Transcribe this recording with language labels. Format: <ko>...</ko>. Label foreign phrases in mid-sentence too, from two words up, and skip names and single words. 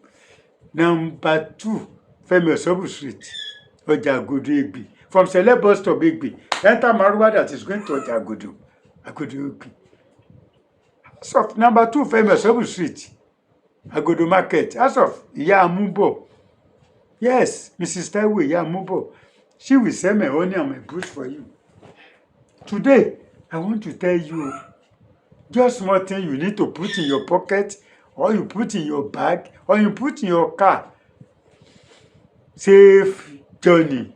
<en>Number 2, Femi Osobu Street, Ojagodo Egbe. From Celeb bus stop Egbe, enter Maruwa that is going to Ojagodo. Agodo Egbe. So, number 2, Femi Osobu Street, Agodo Market. As of Ìyá Amúbọ̀. Yes, Mrs. Taiwo Ìyá Amúbọ̀. She will sell my honey and my bush for you. Today, I want to tell you just small thing you need to put in your pocket, or you put in your bag, or you put in your car. Safe journey.</en>